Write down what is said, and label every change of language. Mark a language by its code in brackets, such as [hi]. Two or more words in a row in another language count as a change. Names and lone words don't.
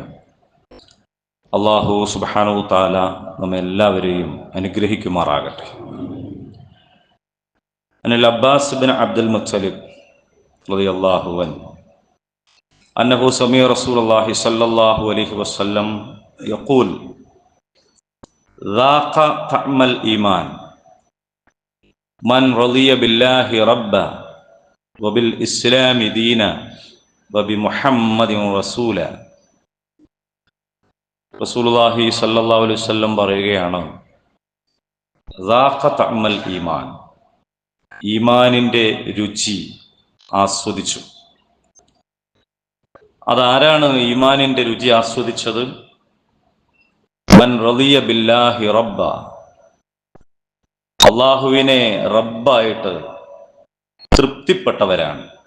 [ar] الله سبحانه تعالى [ml] നമ്മെല്ലാവരെയും അനുഗ്രഹിക്കുമാറാകട്ടെ. [ar] عن العباس بن عبد المطلب رضي الله عنه أنه سمع رسول الله صلى الله عليه وسلم يقول ذاق طعم الإيمان من رضي بالله ربا وبالإسلام دينا وبمحمد رسولا. رسول الله صلى الله عليه وسلم [ml] പറയുകയാണ്, [ar] ذاق طعم الإيمان, [ml] ഈമാനിൻ്റെ രുചി ആസ്വദിച്ചു. അതാരാണ് ഈമാനിൻ്റെ രുചി ആസ്വദിച്ചത്? [ar] من رضي بالله ربا, [ml] അല്ലാഹുവിനെ റബ്ബായിട്ട് തൃപ്തിപ്പെട്ടവരാണ്.